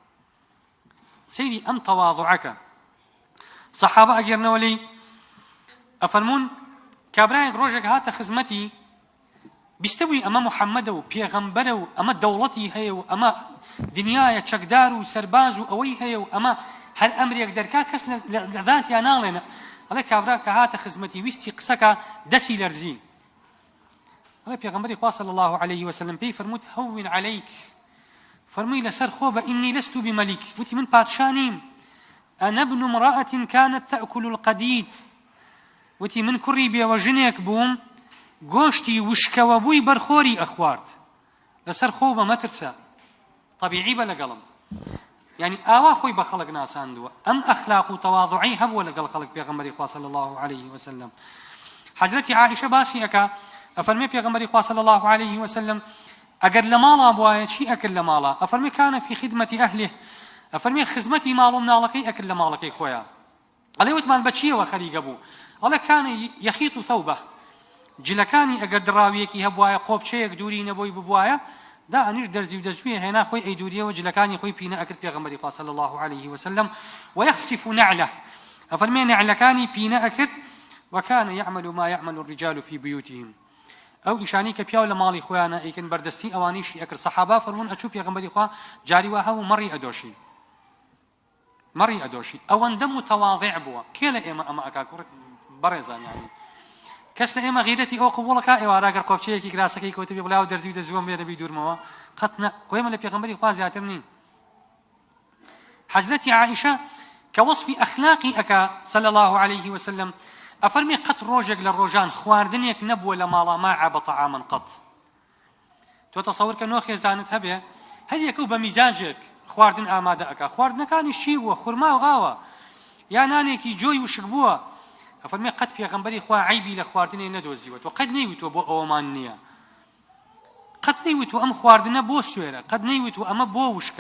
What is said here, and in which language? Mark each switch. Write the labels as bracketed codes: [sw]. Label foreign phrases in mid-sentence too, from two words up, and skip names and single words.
[ckb] سەیری ئەم تەواضوعەکە سەحابە ئەگەرنەوە لێی ئەفەرمون کابرایەک ڕۆژێک هاتە خزمەتی بیستەبووی ئەمە محەممەدە و پێغەمبەرە و ئەمە دەوڵەتی هەیە و ئەمە دنیایە چەکدار و سەرباز و ئەوەی هەیە و ئەمە هەر ئەمرێک دەرکا کەس لە ذاتیان ناڵێنە. ئەڵێ کابرا کە هاتە خزمەتی ویستی قسەکە دەسی لەرزی. ئەڵێ پێغەمبەری خوا [ar] صلی الله عليه وسلم [ckb] پێی فەرمووت [ar] هەون عەلەیک، [ckb] فەرمووی لەسەر خۆ بە [ar] ئینی لەست بمەلیک، [ckb] وتی من پادشا نیم. [ar] ئەنە ابن امرأة كانت تأكل القديد، [ckb] وتی من کوڕی بێوە ژنێک بووم گۆشتی وشکەوە بووی بەرخۆری ئەخوارد، لەسەر خۆ بە مەترسە طبیعی بە لەگەڵم. يعني ئاوا خۆی بە خەڵک ناساندووە. ئەم ئەخلاق و تەواضوعی هەبووە لەگەڵ خەڵک پێغەمبەری خوا [ar] صلی الله عليه وسلم. [ckb] حەزرەتی عائشە باسی ئەکا ئەفەرمێ پێغەمبەری خوا [ar] صلی الله عليه وسلم [ckb] ئەگەر لە ماڵا بوایە چی ئەکرد لە ماڵا؟ [ar] ئەفەرمێ كان في خدمة أهله، [ckb] ئەفەرمێ خزمەتی ماڵ و مناڵەکەی ئەکرد لە ماڵەکەی خۆیان. ئەڵێ وتمان بەچیەوە خەریکە بوو؟ [ar] ئەڵێ كان يخيط ثوبه، [ckb] جلەکانی ئەگەر دراویەکی هەبوایە قۆبچەیەک دووری نەبووی ببوایە دا ئەنیش دەرزی و دەزویە هێنا خۆی ئەیدوریەوە جلەکانی خۆی پینە ئەکرد پێغەمبەری خوا [ar] صلی الله عليه وسلم ويخسف نعله، [ckb] ئەفەرمێ نعلەکانی پینە ئەکرد [ar] وكان يعمل ما يعمل الرجال في بيوتهم. [ckb] ئەو ئیشانی کە پیاو لە ماڵی خۆیانە ئەیکن بەردەستی ئەوانیشی ئەکرد. سەحابە فەرموون ئەچوو پێغەمبەری خوا جاری وا هەبوو مەڕی ئەدۆشی. ئەوەندە متەواضع بووە. کێ لە ئێمە ئەمە ئەکا بەڕێزان یعنی کەس لە ئێمە غیرەتی ئەو قبوڵەکە ئێوارە ئەگەر قۆبچەیەکی کراسەکەی کەوتە بێ بڵاو دەرزی و دەزووەم بێ دەبی دوورمەوە قەت نە، خۆیمە لە پێغەمبەری خوا زیاتر نین. حەزرەتی عائشە کە وەصفی ئەخلاقی ئەکا [ar] صلی الله عليه وسلم [ckb] ئەفەرمێ قەت ڕۆژێک لە ڕۆژان خواردنێک نەبووە لە ماڵا [ar] ما عاب طعاما [ckb] قەت. تۆ تەسەوور کە نۆ خێزانت هەبێ هەر یەکەو بە میزاجێک خواردن ئامادە ئەکا. خواردنەکانی چی بووە؟ خورما و ئاوە یا نانێکی جۆی وشک بووە. ئەفەرمێ قەت پێغەمبەری خوا عیبی لە خواردنێ نەدۆزیوەتەوە، قەت نەیوتوە بۆ ئەوەمان نییە، قەت نەیوتوە ئەم خواردنە بۆ سوێرە، قەت نەیوتوە ئەمە بۆ وشکە.